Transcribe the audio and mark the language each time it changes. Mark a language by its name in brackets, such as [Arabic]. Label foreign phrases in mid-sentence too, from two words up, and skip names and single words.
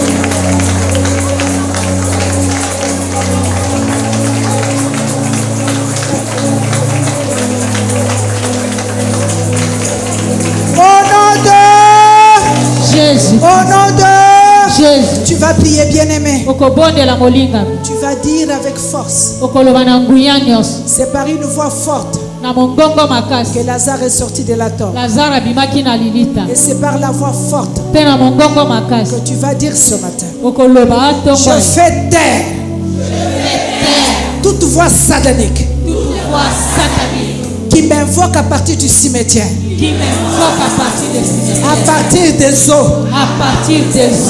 [French] Jésus. Au nom de Jésus. Tu vas prier, bien-aimé. [Lingala] Okobondela molinga. [French] Tu vas dire avec force. [Lingala] Okoloba na nguya nyonso. [French] C'est par une voix forte [Lingala] Na mongongo makasi. [French] que Lazare est sorti de la tombe. [Lingala] Lazare abimaki na lilita. [French] Et c'est par la voix forte [Lingala] Mpe na mongongo makasi. [French] que tu vas dire ce matin. [Lingala] Okoloba atongo. [French] Je fais taire toute voix satanique Toutefois satanique qui m'invoque à partir du cimetière, qui m'invoque à partir de ces à partir des eaux, à partir des à